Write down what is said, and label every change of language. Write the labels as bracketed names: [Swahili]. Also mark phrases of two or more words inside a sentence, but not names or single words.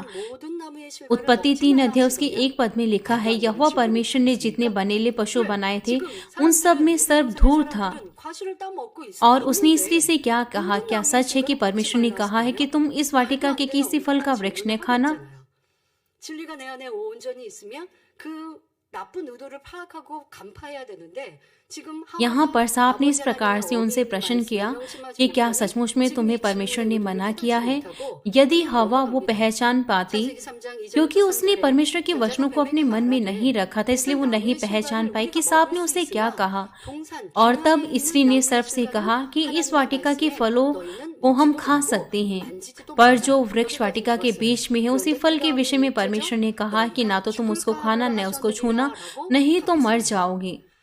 [Hindi] उत्पत्ति 3 अध्याय उसके 1 पद में लिखा है, यहोवा परमेश्वर ने जितने बनेले पशु बनाए थे उन सब में सर्प धूर्त था। और उसने स्त्री से क्या कहा, क्या सच है कि परमेश्वर ने कहा है कि तुम इस वाटिका के किसी फल का वृक्ष न खाना? [Korean] 진리가 내 안에 온전히 있으면 그 나쁜 의도를 파악하고 간파해야 되는데 지금 [Hindi] यहाँ पर सांप ने इस प्रकार से उनसे प्रश्न किया कि क्या सचमुच में तुम्हें परमेश्वर ने मना किया है? यदि हवा वो पहचान पाती, क्योंकि उसने परमेश्वर के वचनों को अपने मन में नहीं रखा था, इसलिए वो नहीं पहचान पाई कि सांप ने उसे क्या कहा। और तब स्त्री ने सर्प से कहा कि इस वाटिका के फलों को हम खा सकते हैं, पर जो वृक्ष वाटिका के बीच में है उसी फल के विषय में परमेश्वर ने कहा कि ना तो तुम उसको खाना न उसको छूना, नहीं तो मर जाओगे।